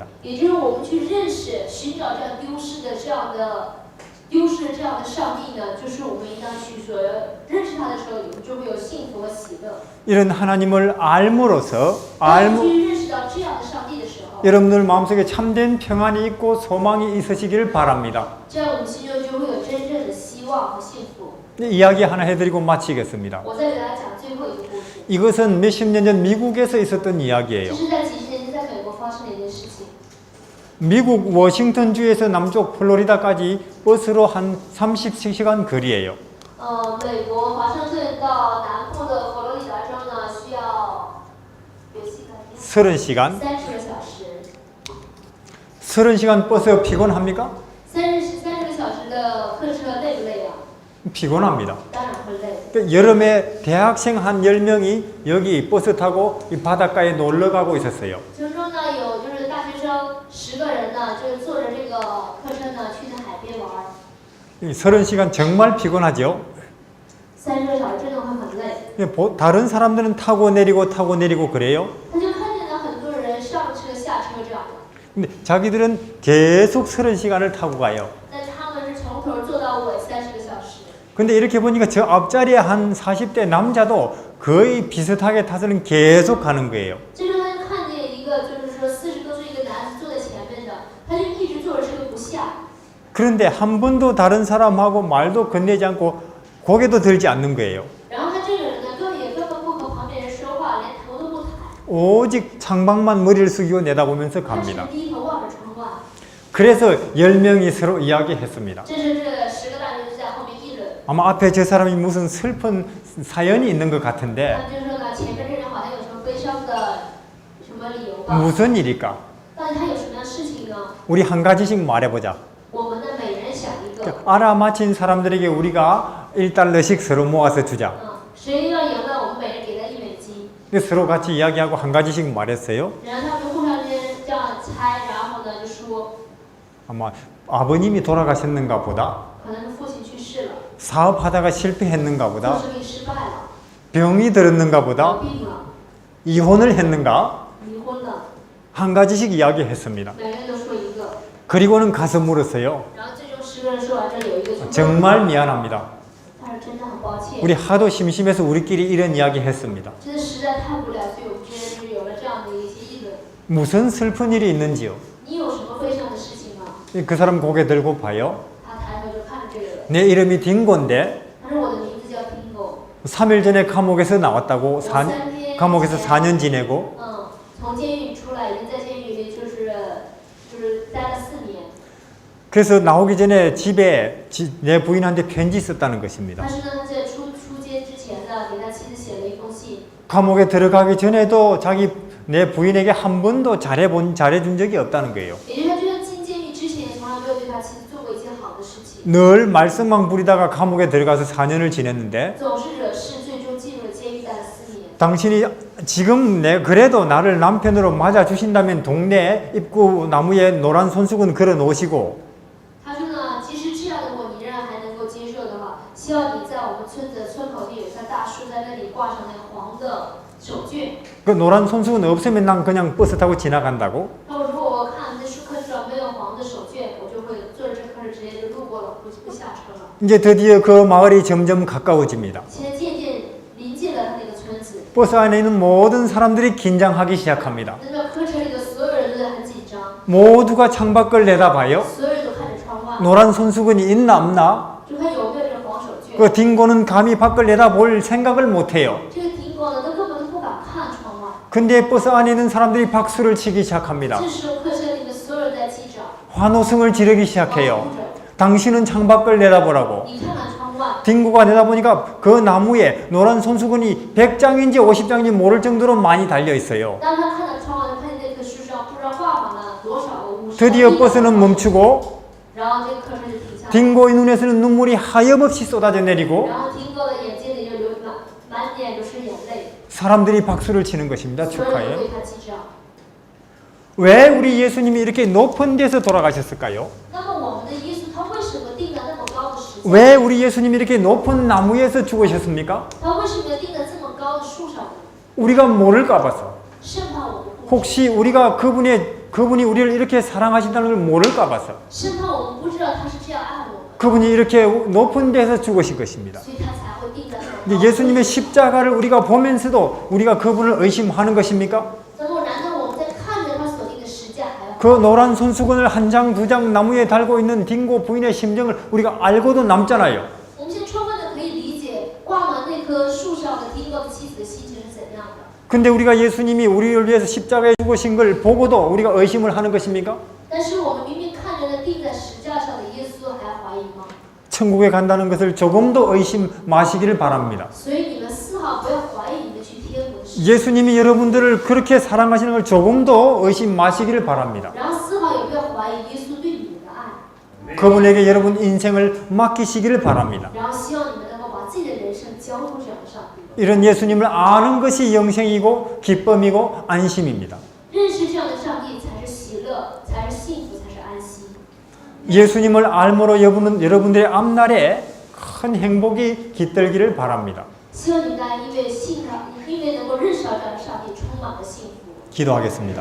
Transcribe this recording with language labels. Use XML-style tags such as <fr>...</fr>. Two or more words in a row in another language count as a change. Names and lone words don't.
<zh>也就是我们去认识、寻找这样丢失的这样的上帝呢，就是我们应当去说认识他的时候，我们就会有幸福和喜乐。</zh> <ko>이런 하나님을 알므로써</ko> <zh>当我们去认识到这样的上帝的时候，</zh> <ko>여러분들 마음속에 참된 평안이 있고 소망이 있으시길 바랍니다.</ko> <zh>这样我们心中就会有真正的希望和幸福。</zh> <ko>이야기 하나 해드리고 마치겠습니다.</ko> <zh>我再给大家讲最后一个故事，</zh> <ko>이것은 몇십 년 전 미국에서 있었던</ko> <zh>这</zh> <ko>이야기예요.</ko> <zh>是在几十年前在美国发生的一件事情。</zh> <ko>미국 워싱턴주에서 남쪽 플로리다까지 버스로 한 30시간 거리예요.</ko> <zh>美国华盛顿到南部的佛罗里达州呢，需要有</zh> <ko>30시간.</ko> <zh>30个小时。</zh> <ko>30시간 버스 피곤합니까?</ko> <zh>30个小时的客车累不累啊？</zh> <ko>피곤합니다.</ko> <zh>当然会累。</zh> <ko>그 여름에 대학생 한 10명이 여기 버스 타고 이 바닷가에 놀러 가고 있었어요.</ko> <zh>其中呢，有就是大学生10个人呢，就是坐着这个客车呢去的海边玩。</zh> <ko>이 30시간 정말 피곤하죠.</ko> <zh>30 个小时真的会很累。</zh> <ko>다른 사람들은 타고 내리고 그래요.</ko> <zh>他就看见了很多人上车下车这样的，</zh> <ko>근데 자기들은 계속 30시간을 타고 가요.</ko> <zh>但他们是从头坐到尾30个小时。</zh> <ko>근데 이렇게 보니까 저 앞자리에 한 40대 남자도 거의 비슷하게 타서는 계속 가는 거예요.</ko> <zh>这时候他就看见一个就是说40多岁一个男子坐在前面的，他就一直坐着车不下。</zh> <ko>그런데 한 번도 다른 사람하고 말도 건네지 않고 고개도 들지 않는 거예요.</ko> <zh>然后他这个人呢，根本不和旁边人说话，连头都不抬，</zh> <ko>오직 창밖만 머리를 숙이고 내다보면서</ko> <zh>他只</zh> <ko>갑니다.</ko> <zh>是低头望着窗外。</zh> <ko>그래서 10명이 서로 이야기했습니다.</ko> <zh>这是这10个大学生在后面议论，</zh> <ko>아마 앞에 저 사람이 무슨 슬픈 사연이 있는 것</ko> <zh>他</zh> <ko>같은데</ko> <zh>们就说呢，前面这人好像有什么悲伤的什么理由吧？</zh> <ko>무슨 일일까?</ko> <zh>但是他有什么样的事情呢？</zh> <ko>우리 한 가지씩 말해보자.</ko> <zh>我们呢，每人想一个，</zh> <ko>알아맞힌 사람들에게 우리가 1달러씩 서로 모아서 주자.</ko> <zh>谁要赢了，我们每人给他1美金。</zh> <ko>서로 같이 이야기하고 한 가지씩 말했어요.</ko> <zh>然后他们互相之间这样猜，然后呢就说，</zh> <ko>아마 아버님이 돌아가셨는가 보다.</ko> <zh>可能是父亲去世了，</zh> <ko>사업하다가 실패했는가</ko> <zh>做</zh> <ko>보다.</ko> <zh>生意失败了，</zh> <ko>병이 들었는가</ko> <zh>得</zh> <ko>보다.</ko> <zh>病了，</zh> <ko>이혼을 했는가?</ko> <zh>离婚了，</zh> <ko>한 가지씩 이야기했습니다.</ko> <zh>每个人都说一个。</zh> <ko>그리고는 가서 물었어요.</ko> <zh>然后最终10个人说完这有一个就问，</zh> <ko>정말 미안합니다.</ko> <zh>他说真的很抱歉，</zh> <ko>우리 하도 심심해서 우리끼리 이런 이야기 했습니다.</ko> <zh>真的实在太无聊，所以我们之间就是有了这样的一些议论。</zh> <ko>무슨 슬픈 일이 있는지요?</ko> <zh>你有什么悲伤的事情吗？</zh> <ko>그 사람 고개 들고 봐요.</ko> <zh>他抬头就看着这个人，</zh> <ko>내 이름이 딩고인데</ko> <zh>他说我的名字叫 Tingo，</zh> <ko>3일 전에 감옥에서 나왔다고</ko> <zh>我3天</zh> <ko>감옥에서 4년 지내고</ko> <zh>从监狱出来，已经在监狱里面就是待了4年。</zh> <ko>그래서 나오기 전에 집에 내 부인한테 편지 썼다는 것입니다.</ko> <zh>但是呢，他在出监之前呢，给他妻子写了一封信。</zh> <ko>감옥에 들어가기 전에도 내 부인에게 한 번도 잘해준 적이 없다는 거예요.</ko> <zh>也就是他就算进监狱之前，从来没有对他妻子做过一件好的事情，</zh> <ko>늘 말썽만 부리다가 감옥에 들어가서 4년을 지냈는데</ko> <zh>总是惹事，最终进入了监狱待了4年。</zh> <ko>당신이 지금 그래도 나를 남편으로 맞아주신다면 동네 입구 나무에 노란 손수건 걸어 놓으시고</ko> <zh>他说呢，即使这样的我你仍然还能够接受的话，希望你在我们村子村口地有一棵大树，在那里挂上那个黄的手绢。</zh> <ko>그 노란 손수건 없으면 난 그냥 버스 타고 지나간다고.</ko> <zh>那我如果我看那树棵上没有黄的手绢，我就会坐着这棵直接就路过了，不下车了。</zh> <ko>이제 드디어 그 마을이 점점 가까워집니다.</ko> <zh>现在渐渐临近了他那个村子，</zh> <ko>버스 안에 있는 모든 사람들이 긴장하기 시작합니다.</ko> <zh>那个科车里的所有人都在很紧张，</zh> <ko>모두가 창밖을 내다봐요.</ko> <zh>所有人都看着窗外，</zh> <ko>노란 손수건이 있나 없나?</ko> <zh>就看有没有这个黄手绢。</zh> <ko>그 딩고는 감히 밖을 내다볼 생각을 못해요.</ko> <zh>这个停工呢，他根本都不敢看窗外。</zh> <ko>근데 버스 안에 있는 사람들이 박수를 치기 시작합니다.</ko> <zh>这时候客车里面所有人在击掌，</zh> <ko>환호성을 지르기</ko> <zh>欢</zh> <ko>시작해요.</ko> <zh>呼着。</zh> <ko>당신은 창밖을 내다보라고.</ko> <zh>你看看窗外，</zh> <ko>딩고가 내다보니까 그 나무에 노란 손수건이 100장인지 50장인지 모를 정도로 많이 달려 있어요.</ko> <zh>当他看到窗外，他看见那棵树上不知道挂满了多少个50。</zh> <ko>드디어 버스는 멈추고</ko> <zh>然后这个客车就停下来，</zh> <ko>딩고의 눈에서는 눈물이 하염없이 쏟아져 내리고</ko> <zh>然后听过的眼睛里就满脸都是眼泪，</zh> <ko>사람들이 박수를 치는 것입니다.</ko> <zh>所有人都</zh> <ko>축하해.</ko> <zh>对他击掌。</zh> <ko>왜 우리 예수님이 이렇게 높은 데서 돌아가셨을까요?</ko> <zh>那么我们的耶稣他为什么定了那么高的十字架？</zh> <ko>왜 우리 예수님이 이렇게 높은 나무에서 죽으셨습니까?</ko> <zh>他为什么要定在这么高的树上呢？</zh> <ko>우리가 모를까 봐서.</ko> <zh>生怕我们不知，</zh> <ko>혹시 우리가 그분이 우리를 이렇게 사랑하신다는 걸 모를까 봐서.</ko> <zh>生怕我们不知道他是这样爱我们，</zh> <ko>그분이 이렇게 높은 데서 죽으신 것입니다.</ko> <zh>所以他才会定在那么高</zh> <ko>근데</ko> <zh>的。</zh> <ko>예수님의 십자가를 우리가 보면서도 우리가 그분을 의심하는 것입니까?</ko> <zh>那么难道我们在看着他所定的十架还要？</zh> <ko>그 노란 손수건을 한 장, 두 장 나무에 달고 있는 딩고 부인의 심정을 우리가 알고도 남잖아요.</ko> <zh>我们现在充分的可以理解挂满那棵树上的丁哥的妻子的心情是怎样的。</zh> <ko>근데 우리가 예수님이 우리를 위해서 십자가에 죽으신 걸 보고도 우리가 의심을 하는 것입니까?</ko> <zh>但是我们明明看着那钉在十架上的耶稣，还怀疑吗？</zh> <ko>천국에 간다는 것을 조금도 의심 마시기를 바랍니다.</ko> <zh>所以你们丝毫不要怀疑你们去天国的事，</zh> <ko>예수님이 여러분들을 그렇게 사랑하시는 걸 조금도 의심 마시기를 바랍니다.</ko> <zh>然后丝毫也不要怀</zh> <ko>그분에게 여러분 인생을 맡기시기를 바랍니다.</ko> <zh>然后希望你们能够把自己的人生交托这样的上帝。</zh> <ko>이런 예수님을 아는 것이 영생이고 기쁨이고 안심입니다.</ko> <zh>认识这样的上帝才是喜乐，才是幸福，才是安息。</zh> <ko>예수님을 알므로 여러분들의 앞날에 큰 행복이 깃들기를 바랍니다.</ko> <zh>希望你们大家因为信他，因为能够认识到这样的上帝，充满了幸福。</zh> <ko>기도하겠습니다.</ko>